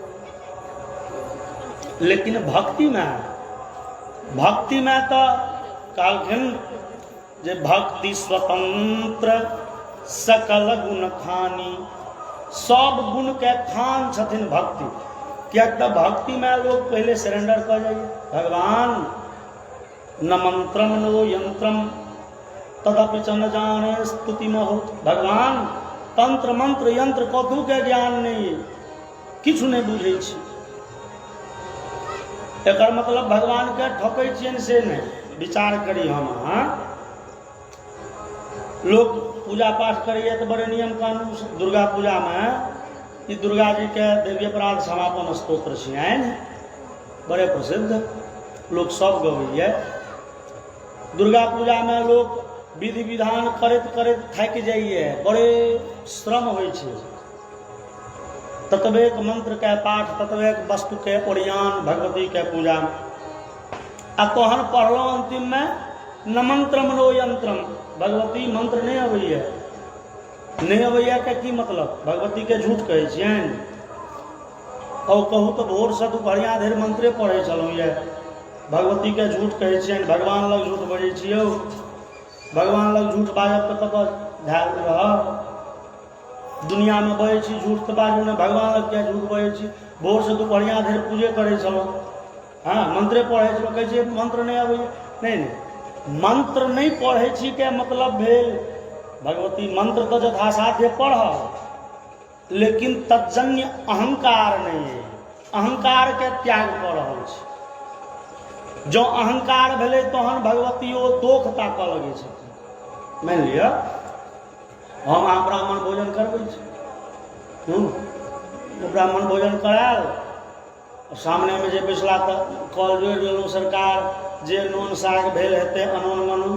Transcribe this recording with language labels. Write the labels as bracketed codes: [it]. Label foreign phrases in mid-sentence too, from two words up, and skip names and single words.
[mai] लेकिन भक्ति में तो कहलखिन जे [awa] भक्ति स्वतंत्र सकल गुण खानी, [mai] सब गुण के खान छथिन भक्ति। क्या तो भक्ति में लोग पहले सरेंडर कर जाइए। [sa] भगवान न मंत्रम नो यंत्रम तदपि च न जाने स्तुति महोत। [mai] भगवान तंत्र मंत्र यंत्र कथू के ज्ञान नहीं, किछु नहीं बुझे छी। एकर मतलब भगवान के ठकै छियनि से नहीं। विचार करी हम लोग पूजा पाठ करिए तो बड़े नियम कानून से। दुर्गा पूजा में ई दुर्गा जी के देवी अपराध समापन स्तोत्र छियनि, बड़े प्रसिद्ध, लोग सब गवैये। दुर्गा पूजा में लोग विधि विधान करैत करैत थाकि जाइए, बड़े श्रम होइ छै। ततवेक मंत्र के पाठ, ततवेक वस्तु के ओरियान भगवती के पूजा में। आ तहन पढ़लो अंतिम में [sa] न मंत्रम नो यंत्रम, [mai] भगवती मंत्र नहीं अबैया। नहीं अबैया के की मतलब? भगवती के झूठ कहै छियनि। और कहूँ तो भोर से दुपहरिया धरि मंत्रे पढ़े छलहुँ ये, भगवती के झूठ कहै छियनि, भगवान लग झूठ बजै छियौ। भगवान लग झूठ बाजब तो कतऽ ध्यान रह। दुनिया में बजै छी झूठ तो बाजू ने, भगवान लग क्या झूठ बजै छी। भोर से दुपहरिया धरि पूजे करै छलहुँ, हाँ मंत्रे पढ़ै छलहुँ, कहै छियै मंत्र नहीं अबैया। नहीं, मंत्र नहीं पढ़ै छी के मतलब भेल भगवती मंत्र तो यथासाध्य पढ़ब, लेकिन तज्जन्य अहंकार नहीं है, अहंकार के त्याग कर रहल छी। जो अहंकार भेलै तहन भगवती ओ दोख ताकऽ लगै छथिन। मान लिअ हम अहाँ ब्राह्मण भोजन करबै छी, ब्राह्मण भोजन करायल, सामने में जे बैसला तऽ कल जोड़ि लेलहुँ सरकार, जे नून साग भेल हेतै अनोन मनू।